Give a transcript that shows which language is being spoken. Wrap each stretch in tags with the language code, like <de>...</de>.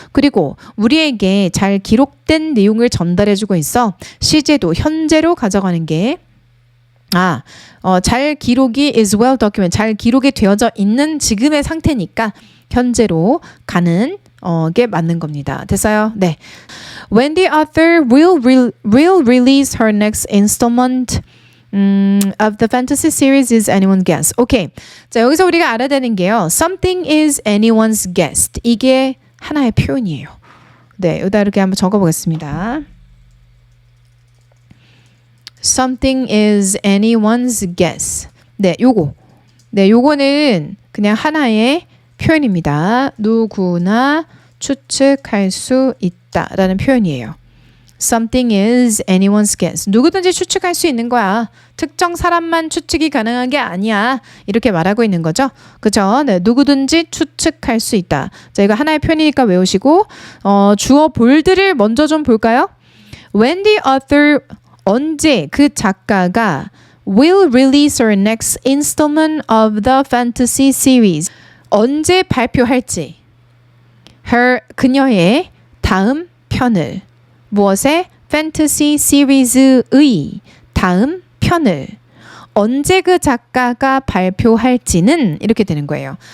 <ko>그리고 우리에게 잘 기록된 내용을 전달해 주고 있어 시제도 현재로 가져가는 게 잘 기록이 is well documented 잘 기록이 되어져 있는 지금의 상태니까 현재로 가는 게 맞는 겁니다. 됐어요? 네.</ko> <en>When the author will release her next installment of the fantasy series is anyone's guess.</en> <ko>오케이. 자, 여기서 우리가 알아야 되는 게요.</ko> <en>Something is anyone's guess.</en> <ko>이게 하나의 표현이에요. 네, 여기다 이렇게 한번 적어보겠습니다.</ko> <en>Something is anyone's guess.</en> <ko>네, 요거는 그냥 하나의 표현입니다. 누구나 추측할 수 있다라는 표현이에요.</ko> <en>Something is anyone's guess.</en> <ko>누구든지 추측할 수 있는 거야. 특정 사람만 추측이 가능한 게 아니야. 이렇게 말하고 있는 거죠. 그죠? 네, 누구든지 추측할 수 있다. 자, 이거 하나의 표현이니까 외우시고 주어 볼드를 먼저 좀 볼까요? When the author 언제 그 작가가 will release her next installment of the fantasy series 언제 발표할지 그녀의 다음 편을 무엇의 fantasy series의 다음 편을 언제 그 작가가 발표할지는 이렇게 되는 거예요.</ko>